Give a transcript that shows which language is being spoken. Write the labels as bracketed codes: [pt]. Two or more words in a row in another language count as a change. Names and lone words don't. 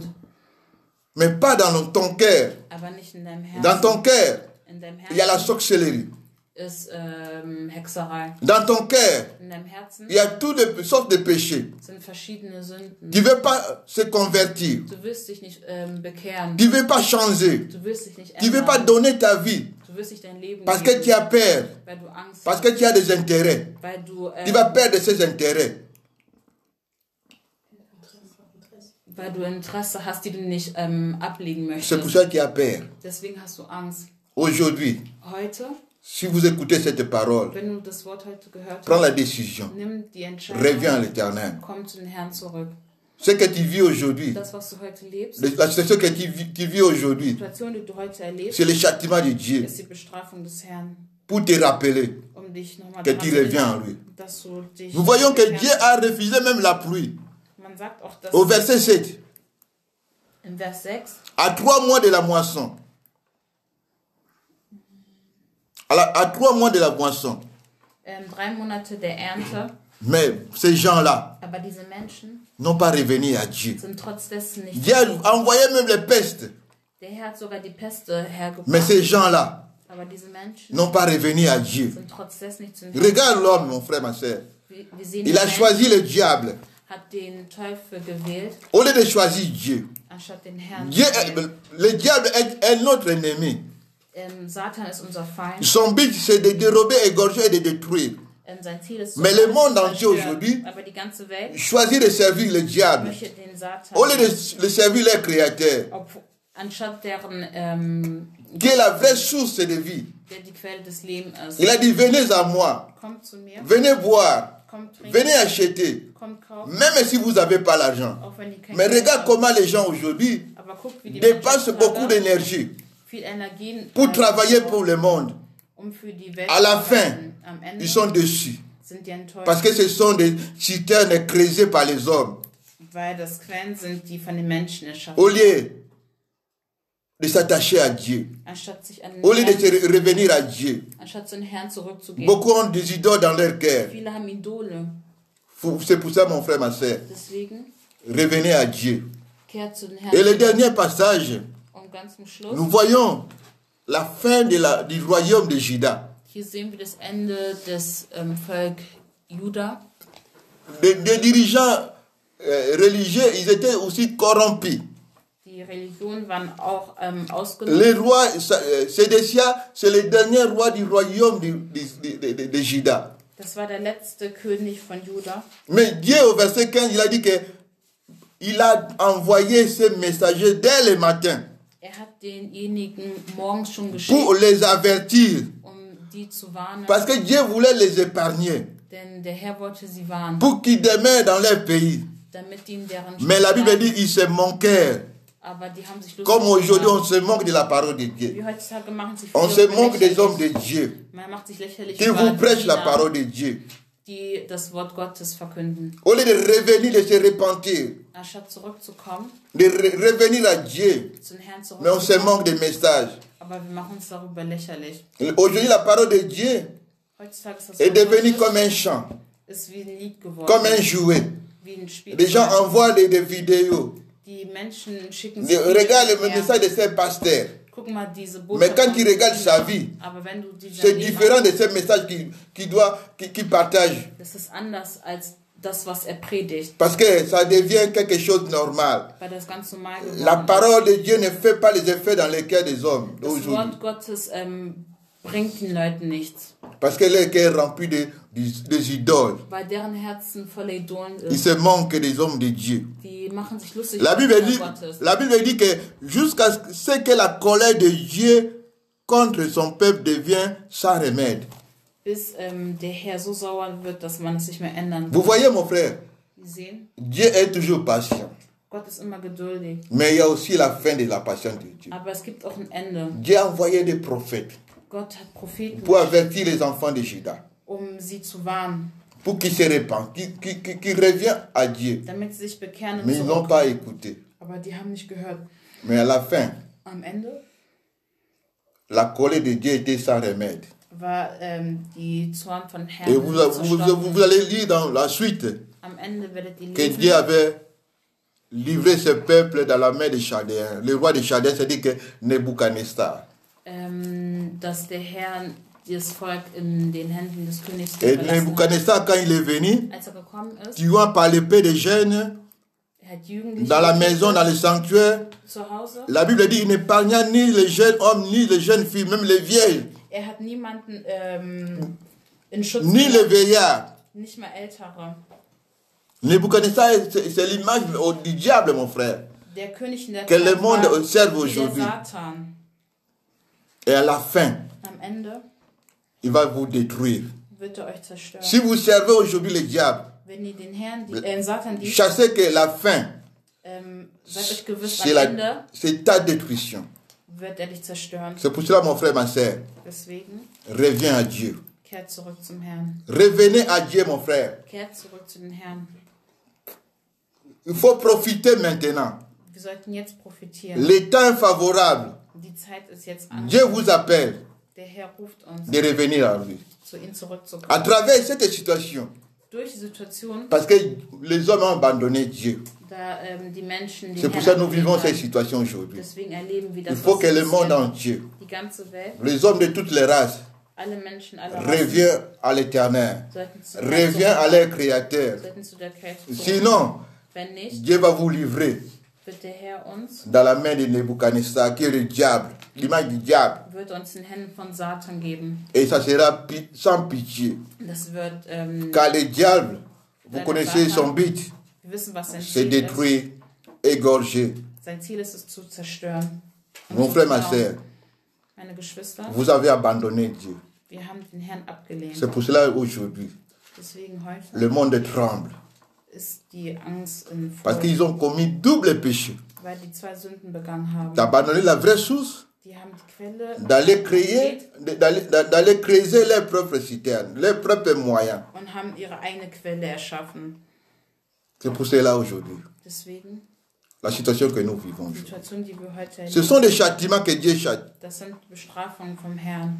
[fr] mais pas dans ton cœur. [de] aber nicht in deinem [fr] Dans [de] Herzen. [fr] ton cœur, [de] In deinem [fr] il y a la [de] Herzen [fr] sorcellerie. [de] ist Hexerei. [fr] Dans ton cœur, [de] In deinem Herzen [fr] il y a toutes les sortes de péchés. [de] sind verschiedene Sünden. [fr] Tu ne veux pas se convertir. [de] Du willst dich nicht bekehren. [fr] Tu ne veux pas changer. [de] Du willst dich nicht [fr] Tu ne veux pas [de] ändern. [fr] donner ta vie [de] Du willst nicht dein Leben [fr] parce que [de] geben, [fr] tu as peur, [de] weil du Angst [fr] parce [de] hast, [fr] que tu as des intérêts. [de] weil du, [fr] Tu vas perdre ces intérêts. [de] weil du Interesse hast, die du nicht ablegen [fr] C'est pour [de] möchtest. [fr] ça que tu as peur. [de] Deswegen hast du Angst. [fr] Aujourd'hui, [de] Heute, [fr] si vous écoutez cette parole, [de] wenn du das Wort heute gehört [fr] prends la [de] hast, [fr] décision. [de] nimm die Entscheidung, [fr] Reviens à l'Éternel. [de] komm zu den Herrn zurück. [fr] Ce que tu vis aujourd'hui, [de] Das, was du heute lebst, [fr] c'est ce que tu vis aujourd'hui, [de] die Situation, die du heute erlebst, [fr] c'est le châtiment de Dieu [de] ist die Bestrafung des Herrn, [fr] pour te rappeler [de] um dich nochmal [fr] que [de] daran [fr] tu [de] zu [fr] reviens en [de] erinnern, [fr] lui. [de] dass du dich [fr] Nous voyons que [de] bekehrst. [fr] Dieu a refusé même la pluie. [de] Man sagt auch, dass [fr] Au verset 7, [de] in Vers 6, [fr] à 3 mois de la moisson, à 3 mois de la moisson, [de] 3 Monate der Ernte, [fr] mais ces gens-là [de] aber diese Menschen [fr] n'ont pas revenu à Dieu. [de] sind trotz dessen nicht. [fr] Dieu a envoyé même les pestes, [de] Der Herr hat sogar die Peste [fr] mais [de] hergebracht, [fr] ces gens-là [de] aber diese Menschen [fr] n'ont pas revenu à Dieu. [de] sind trotz dessen nicht zum Herrn. [fr] Regarde l'homme, mon frère, ma soeur. [de] Wir sehen, [fr] Il [de] der [fr] a [de] Mensch [fr] choisi le diable [de] hat den Teufel gewählt, [fr] au lieu de choisir Dieu. [de] anstatt den Herrn [fr] Dieu [de] zu wählen. [fr] le diable est notre ennemi. [de] Satan ist unser Feind. [fr] Son but, c'est de dérober, égorger et de détruire. [de] Sein Ziel ist, [fr] Mais le monde entier [de] zerstören. [fr] aujourd'hui [de] Aber die ganze Welt [fr] choisit de servir le diable [de] möchte den Satan, [fr] au lieu de servir leur créateur, [de] anstatt deren, [fr] qui est la vraie source de vie. [de] der die Quelle des Lebens ist. [fr] Il a dit, venez à moi, [de] Kommt zu mir, [fr] venez boire, [de] kommt trinken, [fr] venez acheter, [de] kommt kaufen, [fr] même si vous n'avez pas l'argent. [de] auch wenn ihr kein [fr] Mais [de] Geld [fr] regarde [de] habt. [fr] comment les gens aujourd'hui [de] Aber guckt, wie die [fr] dépensent [de] Menschen [fr] beaucoup [de] heute [fr] d'énergie [de] viel Energien [fr] pour travailler pour le monde. [de] für die Welt [fr] À la [de] zu [fr] fin, [de] arbeiten. Am Ende [fr] ils sont déçus. [de] sind die enttäuscht, [fr] Parce que ce sont des citernes creusées par les hommes. [de] weil das Quellen sind, die von den Menschen erschaffen, [fr] Au lieu de s'attacher à Dieu, [de] anstatt sich an den [fr] au lieu de [de] Herrn, [fr] se revenir à Dieu. [de] anstatt zu den Herrn zurückzugehen. [fr] Beaucoup ont des idoles dans leur cœur. [de] Viele haben Idole. [fr] C'est pour ça, mon frère, ma soeur, [de] Deswegen [fr] revenez à Dieu. [de] kehrt zu den Herrn. [fr] Et le dernier passage, [de] Und ganz zum Schluss, [fr] nous voyons la fin du royaume de Juda. [de] hier sehen wir das Ende des Volk Juda. [fr] Des dirigeants religieux, ils étaient aussi corrompus. [de] Die Religionen waren auch ausgenommen. [fr] Le roi Sédécia, c'est le dernier roi du royaume de Juda. [de] Das war der letzte König von Juda. [fr] Mais Dieu, au verset 15, il a dit que il a envoyé ses messagers dès le matin [de] Er hat denjenigen morgens schon [fr] pour [de] geschickt, [fr] les avertir. [de] die zu warnen. [fr] Parce que Dieu voulait les épargner [de] Denn der Herr wollte sie warnen, [fr] pour qu'ils demeurent dans leur pays. [de] damit die in deren [fr] Mais la [de] Stadt [fr] Bible dit [de] bleiben. [fr] ils se manquèrent. [de] Aber die haben sich lustig [fr] Comme aujourd'hui, on [de] gemacht. [fr] se moque de la parole de Dieu. [de] Wie heutzutage machen sich [fr] On [de] viele [fr] se moque des [de] lächerlich. [fr] hommes de Dieu [de] Man macht sich lächerlich [fr] qui [de] über [fr] vous [de] die [fr] prêchent la [de] Diener, [fr] parole de Dieu. [de] die das Wort Gottes verkünden. [fr] Au lieu de revenir, de se repentir, [de] Anstatt zurückzukommen, [fr] de revenir à Dieu. [de] zu den Herrn [fr] Mais on se [de] zurückzukommen. [fr] moque des messages. [de] Aber wir machen uns darüber lächerlich. [fr] Aujourd'hui, la parole de Dieu [de] Heutzutage ist das [fr] est [de] Wort [fr] devenue [de] Gottes [fr] comme un chant, [de] ist wie ein Lied geworden, [fr] comme un jouet. [de] wie ein Spiel. [fr] Les gens envoient des vidéos. [de] Die Menschen schicken [fr] Regarde le [de] her. [fr] message de ces pasteurs. [de] Guck mal diese [fr] Mais quand tu [de] von [fr] regardes [de] Diener. [fr] sa vie, [de] Aber wenn du diese [fr] c'est [de] Leben [fr] différent de ces messages qu'il partage. [de] das ist anders als das, was er predigt, [fr] Parce que ça devient quelque chose de normal. [de] weil das ganz normal geworden [fr] La parole de Dieu ne fait pas les effets dans les cœurs des hommes [de] ist. Das [fr] d'aujourd'hui. [de] Wort Gottes bringt den Leuten nichts. [fr] Parce que leur cœur est rempli des idoles. [de] weil deren Herzen voller Idolen [fr] Ils [de] ist. [fr] se moquent des hommes de Dieu. [de] Die machen sich lustig [fr] La [de] über [fr] Bible [de] die [fr] dit, [de] Kinder Gottes. [fr] la Bible dit que jusqu'à ce que la colère de Dieu contre son peuple devient sans remède. [de] Bis der Herr so sauer wird, dass man es nicht mehr ändern [fr] Vous [de] kann. [fr] voyez mon frère, [de] Sie sehen, [fr] Dieu est toujours patient. [de] Gott ist immer geduldig. [fr] Mais il y a aussi la fin de la patience de Dieu. [de] Aber es gibt auch ein Ende. [fr] Dieu a envoyé des prophètes [de] Gott hat Propheten, [fr] pour avertir les enfants de Juda, [de] sie zu warnen, [fr] pour qu'ils se répandent, qu'ils reviennent à Dieu. [de] damit sie sich bekehren [fr] Mais [de] und [fr] ils n'ont [de] zurück. [fr] pas écouté. [de] Aber die haben nicht gehört. [fr] Mais à la fin, [de] Am Ende [fr] la colère de Dieu était sans remède. [de] war die Zorn von [fr] Et [de] Herrn [fr] vous allez lire dans la suite [de] Am Ende werdet ihr [fr] que [de] lesen, [fr] Dieu avait livré ce peuple dans la main des Chaldéens. Le roi des Chaldéens, c'est-à-dire que Nebuchadnezzar. [de] dass der Herr das Volk in den Händen des Königs [fr] Et [de] überlassen hat. [fr] Nebuchadnezzar, quand il est venu, [de] Als gekommen ist, [fr] tuant par l'épée des jeunes, [de] hat Jugendliche [fr] dans la maison, dans le sanctuaire, [de] zu Hause. [fr] la Bible dit qu'il n'épargna ni les jeunes hommes, ni les jeunes filles, même les vieilles, [de] Hat niemanden in Schutz [fr] ni les [de] genommen, [fr] veillards. [de] nicht mal Ältere. [fr] Nebuchadnezzar, c'est l'image du diable, mon frère, [de] Der König in der [fr] que le [de] Zeit [fr] monde [de] war [fr] observe [de] wie der [fr] aujourd'hui. [de] Satan. [fr] Et à la fin, [de] Am Ende [fr] il va vous détruire. [de] wird euch zerstören. [fr] Si vous servez aujourd'hui le diable, [de] Wenn ihr den Herrn, Satan dient, [fr] sachez que la fin, [de] seid euch gewiss, [fr] c'est [de] am Ende [fr] c'est ta détruction. [de] wird dich zerstören. [fr] C'est pour cela, mon frère, ma soeur, [de] Deswegen, [fr] reviens à Dieu. [de] kehrt zurück zum Herrn. [fr] Revenez à Dieu, mon frère. [de] Kehrt zurück zu den Herrn. [fr] Il faut profiter maintenant. [de] Wir sollten jetzt profitieren. [fr] Le temps est favorable. [de] Die Zeit ist jetzt an. [fr] Dieu vous appelle [de] Der Herr ruft uns, [fr] de revenir à lui. [de] zu ihm zurückzukommen. [fr] À travers cette situation, [de] Durch die Situation, [fr] parce que les hommes ont abandonné Dieu. [de] da die Menschen den [fr] C'est pour [de] Herrn [fr] ça que nous [de] abgelehnt [fr] vivons cette [de] haben. [fr] situation aujourd'hui. [de] Deswegen erleben wir [fr] Il [de] das, [fr] faut [de] was [fr] que le monde [de] passiert. [fr] entier, [de] Die ganze Welt, [fr] les hommes de toutes les races, [de] alle Menschen, alle Rassen, [fr] reviennent à l'éternel. [de] sollten zu [fr] Reviens à leur Créateur. [de] sollten zu der Kreatur. [fr] Sinon, [de] Wenn nicht, [fr] Dieu va vous livrer [de] wird der Herr uns, [fr] dans la main de Nebuchadnezzar, qui est le diable, l'image du diable. [de] wird uns in Händen von Satan geben. [fr] Et ça sera sans pitié. [de] Das wird, [fr] Car le diable, vous [de] Deine [fr] connaissez [de] Satan. [fr] son but, [de] wir wissen, was sein [fr] c'est [de] Ziel ist. [fr] détruire, égorger. [de] Sein Ziel ist es zu zerstören. Und [fr] Mon [de] zu [fr] frère, ma [de] klauen. [fr] soeur, [de] Meine Geschwister, [fr] vous avez abandonné Dieu. [de] wir haben den Herrn abgelehnt. [fr] C'est pour cela aujourd'hui, [de] Deswegen heute [fr] le monde tremble. [de] ist die Angst in [fr] Parce [de] Furcht, [fr] qu'ils ont commis double péché. [de] weil die zwei Sünden begangen haben. [fr] D'abandonner la vraie source, [de] Die haben die Quelle [fr] d'aller créer, d'aller creuser leurs propres citernes, leurs propres moyens. [de] und haben ihre eigene Quelle erschaffen. [fr] C'est pour cela aujourd'hui, [de] Deswegen, [fr] la situation que nous vivons [de] die [fr] aujourd'hui. [de] Situation, die wir heute [fr] Ce [de] erleben, [fr] sont des châtiments que Dieu châtie. [de] das sind Bestrafungen vom Herrn.